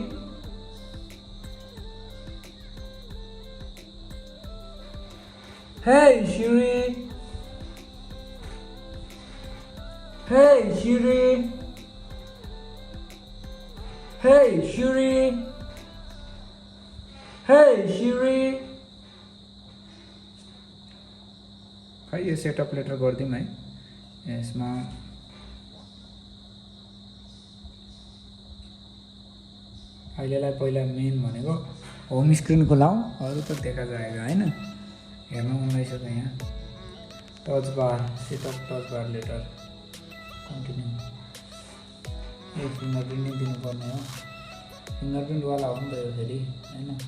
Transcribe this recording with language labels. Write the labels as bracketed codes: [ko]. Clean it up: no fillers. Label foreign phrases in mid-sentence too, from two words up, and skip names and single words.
[en] Hey Shiri. Hey Shiri. Hey Shiri. Hey Shiri. [ne] खै यो [en] setup later [ne] गरिदिउँ है यसमा अहिलेलाई पहिला मेन भनेको [en] home screen [ne] खुलाऊँ अरू त [hi] देखा जाएगा [ne] हैन हेर्नु मन लागिसक्यो यहाँ [en] touch bar setup touch bar later continue [ne] ए फिङ्गरप्रिन्ट नै दिनुपर्ने हो फिङ्गरप्रिन्टवाला हो नि त यो फेरि हैन